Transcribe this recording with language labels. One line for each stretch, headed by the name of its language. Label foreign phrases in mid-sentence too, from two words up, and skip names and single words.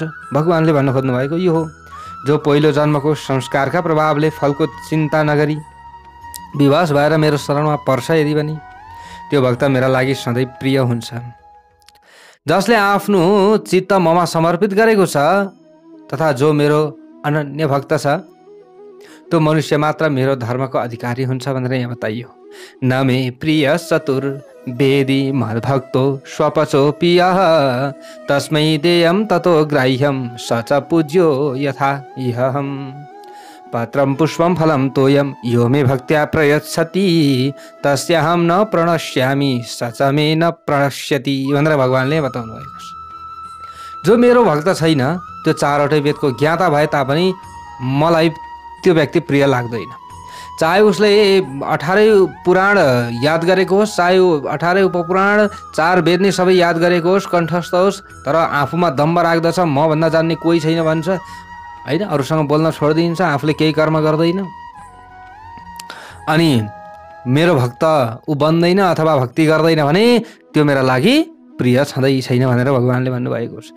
Nepali: भगवानले भन्न खोज्नु भएको यो हो। जो पहिलो जन्मको संस्कारका प्रभावले फलको चिन्ता नगरी विवश भएर मेरो शरणमा पर्छ यदि पनि त्यो भक्त मेरा लागि सधैँ प्रिय हुन्छ। जसले आफ्नो चित्त ममा समर्पित गरेको छ तथा जो मेरो अनन्य भक्त छ त्यो मनुष्य मात्र मेरो धर्मको अधिकारी हुन्छ भनेर यहाँ बताइयो।
Sanskrit: न मे प्रिय चतुर वेदी मद्भक्तो स्वपचो पियः तस्मै देयं ततो ग्राह्यं स च पूज्यो यथा इहम् पत्रं पुष्पं फलं तोयं यो मे भक्त्या प्रयच्छति तस्याहं न प्रणश्यामि स च मे न प्रणश्यति
Nepali: भनेर भगवानले बताउनु भएको छ। जो मेरो भक्त छैन त्यो चारवटै वेदको ज्ञाता भए तापनि मलाई त्यो व्यक्ति प्रिय लाग्दैन। चाहे उसले 18 पुराण याद गरेको होस्, चाहे 18 उपपुराण 4 वेद नै सबै याद गरेको होस्, कण्ठस्थ होस्, तर आफूमा दम्ब राख्दछ, म भन्दा जान्ने कोही छैन भन्छ होइन, अरूसँग बोल्न छोडिदिन्छ, आफूले केही कर्म गर्दैन, अनि मेरो भक्त ऊ बन्दैन अथवा भक्ति गर्दैन भने त्यो मेरा लागि प्रिय छँदै छैन भनेर भगवानले भन्नुभएको छ।